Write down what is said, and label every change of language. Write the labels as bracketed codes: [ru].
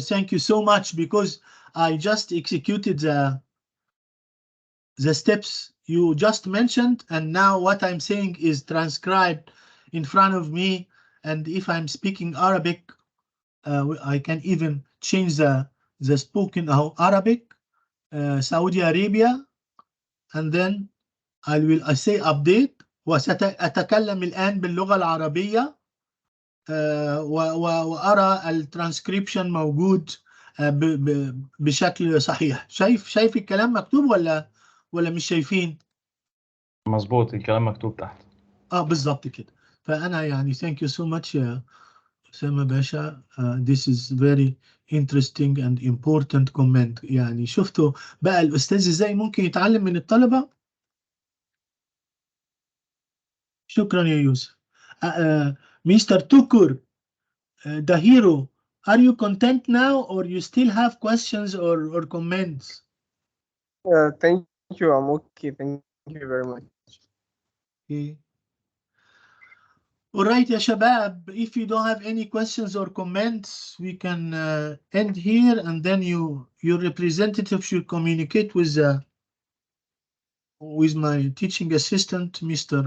[en] Thank you so much, because I just executed the steps you just mentioned, and now what I'm saying is transcribed in front of me. And if I'm speaking Arabic, I can even change the spoken Arabic, Saudi Arabia, and then I say update. [ar] وسأتكلم الآن باللغة العربية وأرى الترانسكريبشن موجود بشكل صحيح. شايف الكلام مكتوب ولا مش شايفين؟ مظبوط، الكلام مكتوب تحت. بالضبط كده. فأنا يعني [en] thank you so much [ar] يا أسامة باشا. [en] This is very interesting and important comment. [ar] يعني شفتوا بقى الأستاذ إزاي ممكن يتعلم من الطلبة؟ شكرا يا يوسف. [en] Mr. Tukur, the hero, are you content now, or you still have questions or comments? Thank you. I'm okay. Thank you very much. Okay. All right, [ar] ya shabab, [en] if you don't have any questions or comments, we can end here, and then your representative should communicate with my teaching assistant, Mr.